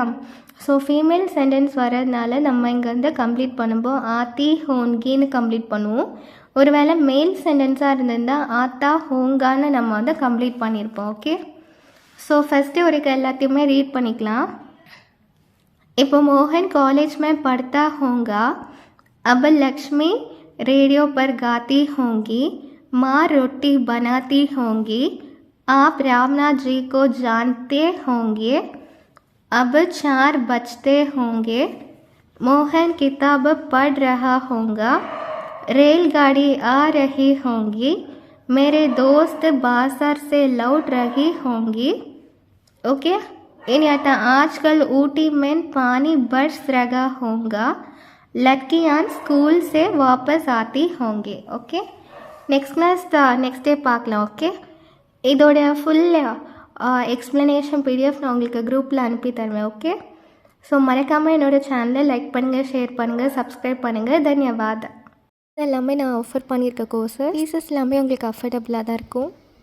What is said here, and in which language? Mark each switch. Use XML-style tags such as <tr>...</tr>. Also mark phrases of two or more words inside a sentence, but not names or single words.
<en>so female sentence</en> <ta>வர்றதுனால நம்ம இங்கே வந்து கம்ப்ளீட் பண்ணும்போது</ta> <hi>आती होंगी</hi> <ta>கம்ப்ளீட் பண்ணுவோம். ஒரு வேளை</ta> <en>male sentence</en> <ta>இருந்திருந்தால்</ta> <hi>आता होगा</hi> <ta>நம்ம வந்து கம்ப்ளீட் பண்ணியிருப்போம்.</ta> <en>okay, so first</en> <ta>ஒரு எல்லாத்தையுமே ரீட் பண்ணிக்கலாம்.</ta> <hi>இப்போ मोहन कॉलेज में पढ़ता होगा, अब लक्ष्मी रेडियो पर गाती होंगी, माँ रोटी बनाती होंगी, आप रामनाथ जी को जानते होंगे, अब 4 बजते होंगे, मोहन किताब पढ़ रहा होगा, रेलगाड़ी आ रही होंगी, मेरे दोस्त बाजार से लौट रही होंगी. ओके, इन आता आजकल ऊटी में पानी बरस रहा होगा, लड़कियां स्कूल से वापस आती होंगे.</hi> <en>okay, next day பார்க்கலாம்.</en> <ta>ஓகே, இதோட</ta> <en>full explanation PDF</en> <ta>நான் உங்களுக்கு குரூப்பில் அனுப்பி தருவேன்.</ta> <en>okay, so</en> <ta>மறக்காமல் என்னோடய சேனலை லைக் பண்ணுங்கள், ஷேர் பண்ணுங்கள், சப்ஸ்கிரைப் பண்ணுங்கள். தன்யவாத். எல்லாமே நான் ஆஃபர் பண்ணியிருக்க</ta> <en>course fees</en> <ta>எல்லாமே உங்களுக்கு அஃபோர்டபுளாக தான் இருக்கும்.</ta>